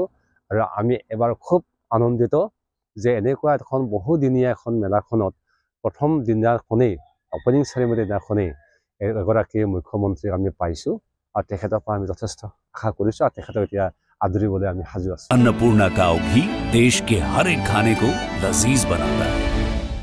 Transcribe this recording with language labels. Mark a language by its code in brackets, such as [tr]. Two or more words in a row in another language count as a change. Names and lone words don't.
[as] আৰু আমি এবাৰ খুব আনন্দিত যে এনেকুৱা এখন বহুদিনীয়া এখন মেলাখনত প্ৰথম দিনাখনেই অপেনিং চেৰেমনি দিনাখনেই এগৰাকী মুখ্যমন্ত্ৰীক আমি পাইছোঁ আৰু তেখেতৰ পৰা আমি যথেষ্ট আশা কৰিছোঁ আৰু তেখেতক এতিয়া আদৰিবলৈ আমি সাজু আছোঁ। [hi] अन्नपूर्णा काव घी देश के हर एक खाने को लजीज बनाता है।